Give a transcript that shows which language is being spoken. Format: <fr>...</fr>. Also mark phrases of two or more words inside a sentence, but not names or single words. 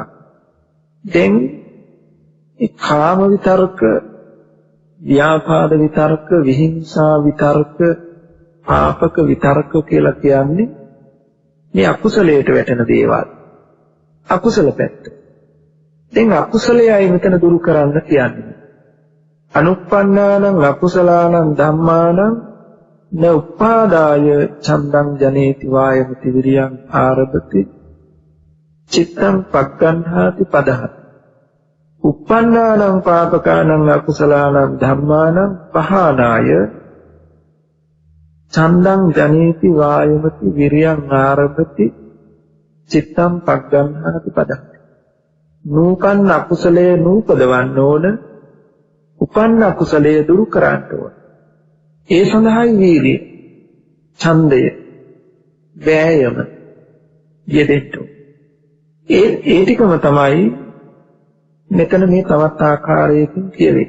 <si>දැන් ඒ කාම විතරක, ව්‍යාපාද විතරක, විහිංසා විතරක, පාපක විතරක කියලා කියන්නේ මේ අකුසලයට වැටෙන දේවල්. අකුසල පැත්ත. දැන් අකුසලයයි මෙතන දුරු කරන්න කියන්නේ.</si> <pi>අනුප්පන්නානං අකුසලානං ධම්මානං න උපාදාය ඡන්දං ජනේති වායමති විරියං ආරභති චිත්තං පග්ගණ්හාති පදහති. උප්පන්නානං පාපකානං අකුසලානං ධම්මානං පහානාය ඡන්දං ජනේති වායමති විරියං ආරභති චිත්තං පග්ගණ්හාති පදහති.</pi> <si>නූපන්න අකුසලයේ නූපදවන්න ඕන, උපන්න අකුසලයේ දුරු කරන්න ඕන. ඒ සඳහායි වීර්යය, ඡන්දය, වෑයම යෙදෙන්න. ඒ ටිකම තමයි මෙතන මේ තවත් ආකාරයකින් කියවෙන්නේ.</si>